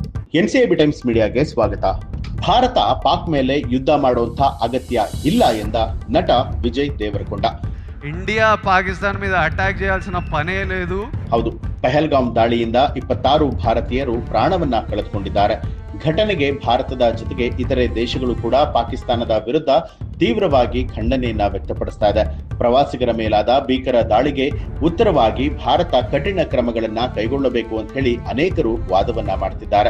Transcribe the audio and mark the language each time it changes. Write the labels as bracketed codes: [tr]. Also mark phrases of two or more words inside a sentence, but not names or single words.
[kn] ಎನ್ಸಿಐಬಿ ಟೈಮ್ಸ್ ಮೀಡಿಯಾಗೆ ಸ್ವಾಗತ. ಭಾರತ ಪಾಕ್ ಮೇಲೆ ಯುದ್ಧ ಮಾಡುವಂತ ಅಗತ್ಯ ಇಲ್ಲ ಎಂದ ನಟ ವಿಜಯ್ ದೇವರಕೊಂಡ. [te] ఇండియా పాకిస్తాన్ మీద అటాక్ చేయాల్సిన పనే లేదు. [kn] ಹೌದು, ಪಹಲ್ಗಾಮ್ ದಾಳಿಯಿಂದ 26 ಭಾರತೀಯರು ಪ್ರಾಣವನ್ನ ಕಳೆದುಕೊಂಡಿದ್ದಾರೆ. ಘಟನೆಗೆ ಭಾರತದ ಜೊತೆಗೆ ಇತರೆ ದೇಶಗಳು ಕೂಡ ಪಾಕಿಸ್ತಾನದ ವಿರುದ್ಧ ತೀವ್ರವಾಗಿ ಖಂಡನೆಯನ್ನ ವ್ಯಕ್ತಪಡಿಸ್ತಾ ಇದೆ. ಪ್ರವಾಸಿಗರ ಮೇಲಾದ ಭೀಕರ ದಾಳಿಗೆ ಉತ್ತರವಾಗಿ ಭಾರತ ಕಠಿಣ ಕ್ರಮಗಳನ್ನ ಕೈಗೊಳ್ಳಬೇಕು ಅಂತ ಹೇಳಿ ಅನೇಕರು ವಾದವನ್ನ ಮಾಡ್ತಿದ್ದಾರೆ.